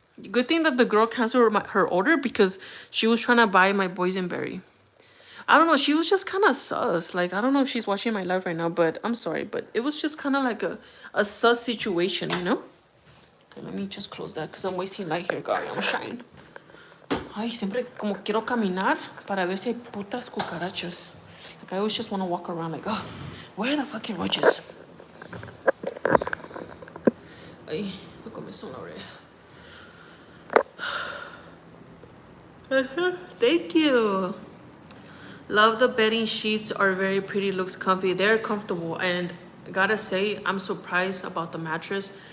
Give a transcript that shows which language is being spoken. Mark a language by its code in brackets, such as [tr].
[en] Good thing that the girl canceled her order because she was trying to buy my boysenberry. I don't know, she was just kind of sus. Like, I don't know if she's watching my live right now, but I'm sorry. But it was just kind of like a sus situation, you know? Okay, let me just close that because I'm wasting light here, guys. I'm shine. [es] Ay, siempre como quiero caminar para ver si hay putas cucarachas. [en] Like, I always just want to walk around like, oh, where are the fucking roaches? [es] Ay, me comenzó una oreja. [en] Thank you. Love the bedding sheets, are very pretty, looks comfy. They're comfortable, and I gotta say, I'm surprised about the mattress.